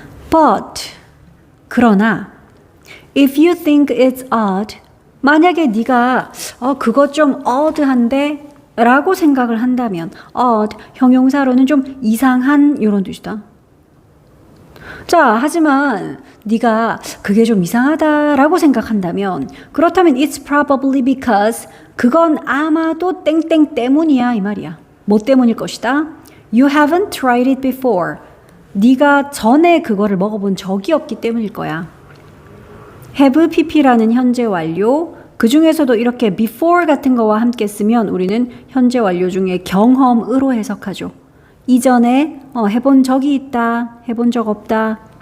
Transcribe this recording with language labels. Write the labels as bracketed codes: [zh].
[ko] But 그러나 [en] if you think it's odd [ko] 만약에 네가 그거 좀 odd한데 라고 생각을 한다면 odd 형용사로는 좀 이상한 이런 뜻이다. 자, 하지만 네가 그게 좀 이상하다라고 생각한다면 그렇다면 [en] it's probably because [ko] 그건 아마도 땡땡 때문이야 이 말이야. 뭐 때문일 것이다? [en] You haven't tried it before. [ko] 네가 전에 그거를 먹어본 적이 없기 때문일 거야. have pp라는 현재 완료 그 중에서도 이렇게 before 같은 거와 함께 쓰면 우리는 현재 완료 중에 경험으로 해석하죠. 이전에 해본 적이 있다, 해본 적 없다.